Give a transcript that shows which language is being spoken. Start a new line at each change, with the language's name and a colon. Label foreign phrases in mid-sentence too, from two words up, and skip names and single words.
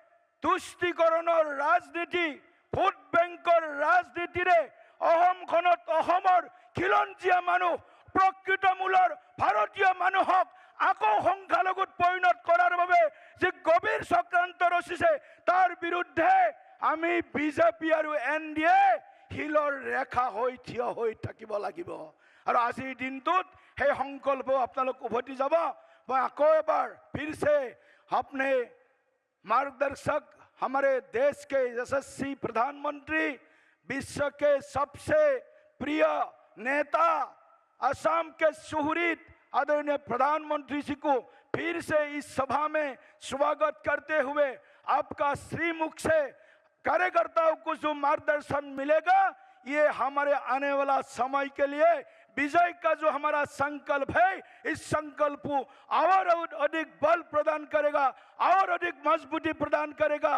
Assamese: তুষ্টিকৰণৰ ৰাজনীতি, ভোট বেংকৰ ৰাজনীতিৰে অসমখনত অসমৰ খিলঞ্জীয়া মানুহ, প্ৰকৃত মূলৰ ভাৰতীয় মানুহক আকৌ সংখ্যালঘুত পৰিণত কৰাৰ বাবে যি গভীৰ চক্ৰান্ত ৰচিছে, তাৰ বিৰুদ্ধে আমি বিজেপি আৰু এনডিএ শিলৰ ৰেখা হৈ থিয় হৈ থাকিব লাগিব। আৰু আজিৰ দিনটোত সেই সংকল্প আপোনালোক উভতি যাব। মই আকৌ এবাৰ
Hindi: फिर से अपने मार्गदर्शक, हमारे देश के यशस्वी प्रधानमंत्री, विश्व के सबसे प्रिय नेता, असम के सुहृद आदरणीय प्रधानमंत्री जी को फिर से इस सभा में स्वागत करते हुए आपका श्रीमुख से कार्यकर्ताओं को जो मार्गदर्शन मिलेगा, ये हमारे आने वाला समय के लिए विजय का जो हमारा संकल्प है, इस संकल्प को और अधिक बल प्रदान करेगा, और अधिक मजबूती प्रदान करेगा।